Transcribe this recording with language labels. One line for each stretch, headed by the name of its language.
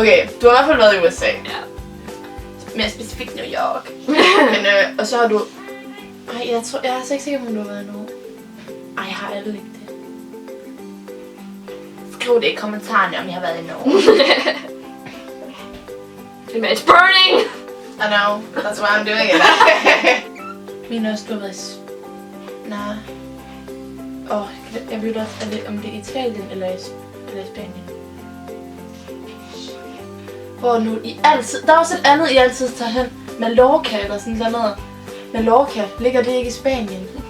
Danish: Okay, du har i hvert fald været i USA. Ja. Mere specifikt New York. Men, og så har du... Ej, jeg er altså ikke sikker på, om du har været i Norge. Ej, jeg har aldrig ikke det. Skriv det i kommentarerne, om jeg har været i Norge.
English: It's burning! I know, that's why I'm doing it.
Danish: Min også, du har været i... Nej. Jeg ved også, om det er Italien eller i Spanien. Hvor nu I altid... Der er også et andet, I altid tager hen. Mallorca eller sådan noget. Mallorca, ligger det ikke i Spanien?